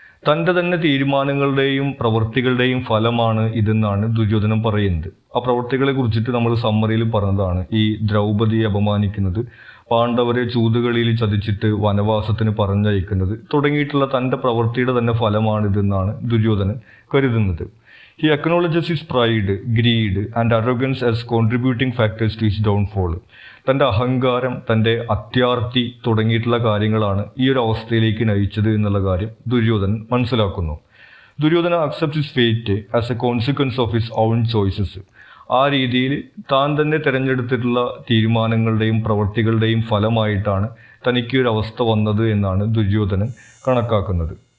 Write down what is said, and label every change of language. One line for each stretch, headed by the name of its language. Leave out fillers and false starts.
Malayalam: തൻ്റെ തന്നെ തീരുമാനങ്ങളുടെയും പ്രവൃത്തികളുടെയും ഫലമാണ് ഇതെന്നാണ് ദുര്യോധനൻ പറയുന്നത്. ആ പ്രവൃത്തികളെ കുറിച്ചിട്ട് നമ്മൾ സമ്മറിയിൽ പറഞ്ഞതാണ്. ഈ ദ്രൗപദിയെ അപമാനിക്കുന്നത്, പാണ്ഡവരെ ചൂതുകളിയിൽ ചതിച്ചിട്ട് വനവാസത്തിന് പറഞ്ഞയക്കുന്നത് തുടങ്ങിയിട്ടുള്ള തൻ്റെ പ്രവൃത്തിയുടെ തന്നെ ഫലമാണിതെന്നാണ് ദുര്യോധനൻ കരുതുന്നത്.
English: He acknowledges his pride, greed and arrogance as contributing factors to his downfall.
Malayalam: തൻ്റെ അഹങ്കാരം, തൻ്റെ അത്യാർത്തി തുടങ്ങിയിട്ടുള്ള കാര്യങ്ങളാണ് ഈ ഒരു അവസ്ഥയിലേക്ക് നയിച്ചത് എന്നുള്ള കാര്യം ദുര്യോധനൻ മനസ്സിലാക്കുന്നു.
English: Duryodhana accepts his fate as a consequence of his own choices.
Malayalam: ആ രീതിയിൽ താൻ തന്നെ തിരഞ്ഞെടുത്തിട്ടുള്ള തീരുമാനങ്ങളുടെയും പ്രവൃത്തികളുടെയും ഫലമായിട്ടാണ് തനിക്ക് ഒരു അവസ്ഥ വന്നത് എന്നാണ് ദുര്യോധനൻ കണക്കാക്കുന്നത്.